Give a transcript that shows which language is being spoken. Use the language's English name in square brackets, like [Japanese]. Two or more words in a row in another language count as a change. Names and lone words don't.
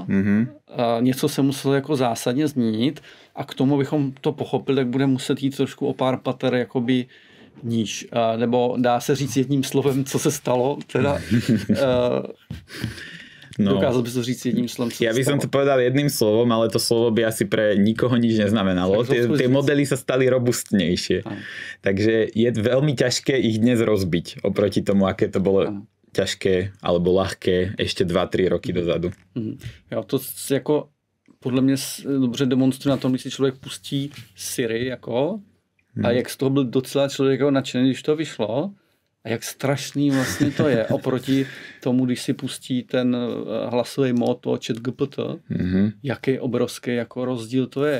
[Czech] Něco se muselo jako zásadně změnit a k tomu, bychom to pochopili, tak bude muset jít trošku o pár pater jakoby níž. Nebo dá se říct jedním slovem, co se stalo, teda dokázal by to říct jedním slovem, co se stalo. [Slovak] Ja by som to povedal jedným slovom, ale to slovo by asi pre nikoho nič neznamenalo. Tie modely sa stali robustnejšie. Takže je veľmi ťažké ich dnes rozbiť oproti tomu, aké to bolo ťažké alebo ľahké ešte 2-3 roky dozadu. [Czech] Jo, to jako podle mě dobře demonstruje na tom, když si člověk pustí Siri jako, a jak z toho byl docela člověk nadšený, když to vyšlo, a jak strašný vlastně to je oproti tomu, když si pustí ten hlasový mód toho ChatGPT, jaký obrovský jako rozdíl to je.